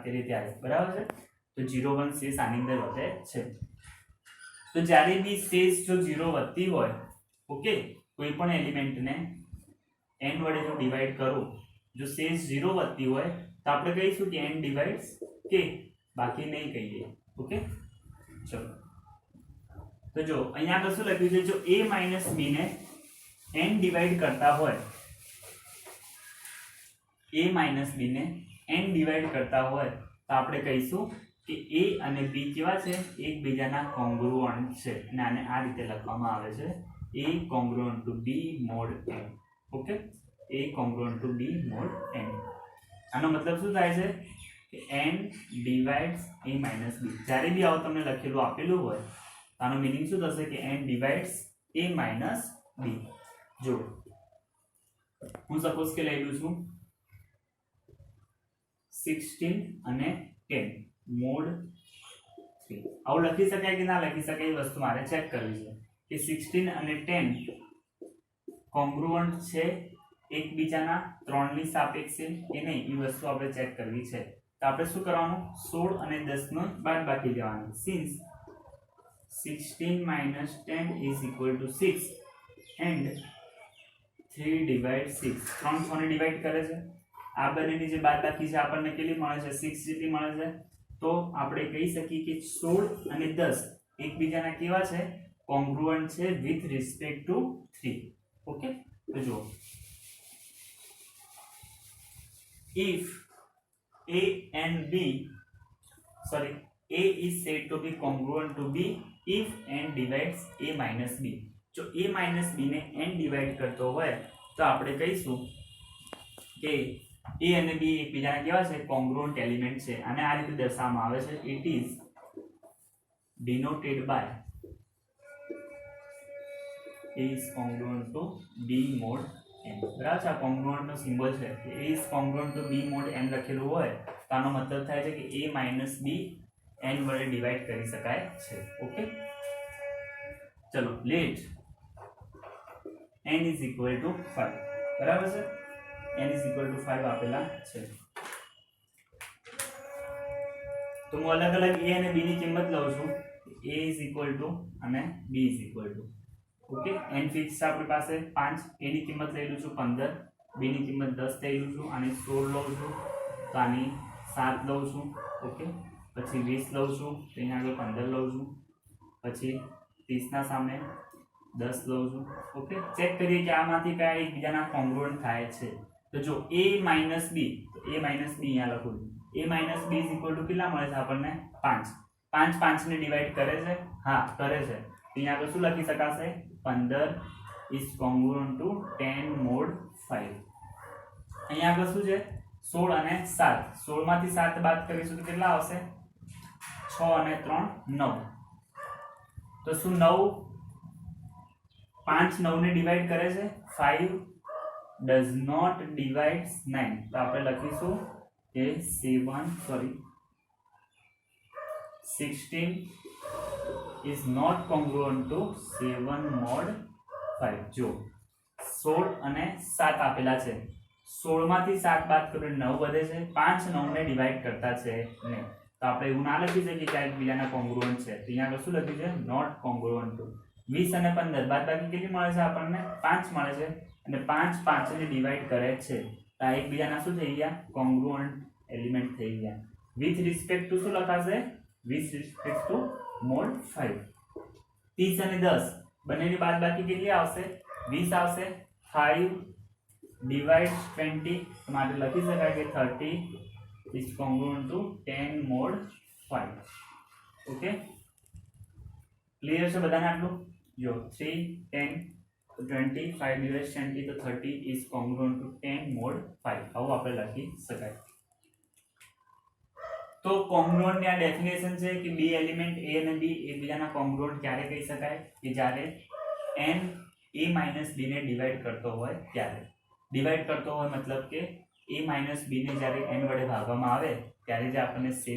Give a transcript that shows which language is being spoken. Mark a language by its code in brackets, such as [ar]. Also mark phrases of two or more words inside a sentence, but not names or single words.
[gu] કરીએ ત્યારે બરાબર છે તો 0 1 શેષ આની અંદર વધે છે તો જ્યારે બી શેષ જો 0 વધતી હોય ઓકે કોઈ પણ એલિમેન્ટ ને n વડે જો ડિવાઈડ કરું જો શેષ 0 વધતી હોય તો આપણે કહીશું કે [en] n divides k [gu] બાકી નહીં કહીએ ઓકે ચલો તો જો અહીંયા આગળ શું લખ્યું છે જો a - b ને n ડિવાઈડ કરતા હોય a - b ને n ડિવાઈડ કરતા હોય તો આપણે કહીશું કે a અને b કેવા છે એકબીજાના કોંગ્રુઅન્ટ છે અને આને આ રીતે લખવામાં આવે છે [en] a congruent to b mod n [gu] ઓકે [en] a congruent to b mod n [gu] આનો મતલબ શું થાય છે કે [en] n divides a - [gu] b જ્યારે બી આવું તમને લખેલું આપેલું હોય આનો મીનિંગ શું થશે કે [en] n divides a - [gu] b જો હું સપોઝ કે લઈ લઉં છું 16 અને 10 mod 3 આવું લખી શકાય કે ના લખી શકાય એ વસ્તુ મારે ચેક કરવી છે કે 16 અને 10 કોંગ્રુઅન્ટ છે એકબીજાના 3 ની સાપેક્ષે કે નહીં એ વસ્તુ આપણે ચેક કરવી છે તો આપણે શું કરવાનું 16 અને 10 નો બાદબાકી લેવાનું સિન્સ [en] 16 minus 10 is equal to 6 and 3 divide 6 [gu] 3 6 ને ડિવાઈડ કરે છે આ બંનેની જે બાદબાકી છે આપણને કેટલી મળે છે 6 જેટલી મળે છે તો આપણે કહી શકીએ કે 16 અને 10 એકબીજાના કેવા છે કોંગ્રુઅન્ટ છે [en] with respect to [gu] 3 ઓકે તો જો [en] if a and b sorry a is said to be congruent to b if n divides a minus b [gu] જો [en] a minus b [gu] ને n ડિવાઈડ કરતો હોય તો આપણે કહીશું કે a અને b એકબીજાના કેવા છે કોંગ્રુઅન્ટ એલિમેન્ટ છે અને આ રીતે દર્શાવવામાં આવે છે [en] it is denoted by a is congruent to b mod n [gu] બરાબર છે આ કોંગ્રુઅન્ટ નો સિમ્બોલ છે કે [en] a is congruent to b mod n [gu] લખેલું હોય તો આનો મતલબ થાય છે કે [en] a minus b [gu] n વડે ડિવાઈડ કરી શકાય છે ઓકે ચલો લેટ [en] n is equal to 5 [gu] બરાબર છે [en] n is equal to 5 [gu] આપેલા છે તો હું અલગ અલગ a અને b ની કિંમત લઉં છું [en] a is equal to [gu] અને [en] b is equal to [gu] ઓકે n ફિક્સ છે આપણી પાસે 5 a ની કિંમત લઈ લઉં છું 15 b ની કિંમત 10 લઈ લઉં છું અને 16 લઉં છું તો આની 7 લઉં છું ઓકે પછી 20 લઉં છું તો અહીંયા આગળ 15 લઉં છું પછી 30 ના સામે 10 લઉં છું ઓકે ચેક કરીએ કે આમાંથી કયા એકબીજાના કોંગ્રુઅન્ટ થાય છે તો જો [en] a minus b [gu] તો [en] a minus b [gu] અહીંયા લખું [en] a minus b is equal to [gu] કેટલા મળે છે આપણને 5 5 5 ને ડિવાઈડ કરે છે હા કરે છે તો અહીંયા આગળ શું લખી શકાશે [en] 15 is congruent to 10 mod 5 [gu] અહીંયા આગળ શું છે 16 અને 7 16 માંથી 7 બાદ કરીશું તો કેટલા આવશે 6 અને 3 9 તો શું 9 5 9 ને ડિવાઈડ કરે છે [en] 5 does not divides 9 [gu] તો આપણે લખીશું કે [en] 16 is not congruent to 7 mod 5 [gu] જો 16 અને 7 આપેલા છે 16 માંથી 7 બાદ કરો 9 વધે છે 5 9 ને ડિવાઈડ કરતા છે ને તો આપણે એવું ના લખી શકીએ કે આ બીજાના કોંગ્રુઅન્ટ છે તો અહીંયા આગળ શું લખ્યું છે [en] not congruent to [gu] 20 અને 15 બાદબાકી કેટલી મળે છે આપણને 5 મળે છે અને 5 5 ને ડિવાઈડ કરે છે તો આ એકબીજાના શું થઈ ગયા કોંગ્રુઅન્ટ એલિમેન્ટ થઈ ગયા [en] with respect to [gu] શું લખાશે [en] with respect to mod [gu] 5 30 અને 10 બંનેની બાદબાકી કેટલી આવશે 20 આવશે 5 ડિવાઇડ્સ 20 તો માટે લખી શકાય કે [en] 30 is congruent to 10 mod 5 [gu] ઓકે ક્લિયર છે બધાને આટલું જો 3 10 20 [en] 5 divides 20 [gu] તો [en] 30 is congruent to 10 mod 5 [gu] આવું આપણે લખી શકાય તો કોંગ્રુઅન્ટ ની આ ડેફિનેશન છે કે બે એલિમેન્ટ a અને b એકબીજાના કોંગ્રુઅન્ટ ક્યારે કહી શકાય કે જ્યારે n a - b ને ડિવાઈડ કરતો હોય ત્યારે ડિવાઈડ કરતો હોય મતલબ કે a - b ને જ્યારે n વડે ભાગવામાં આવે ત્યારે જે આપણને શેષ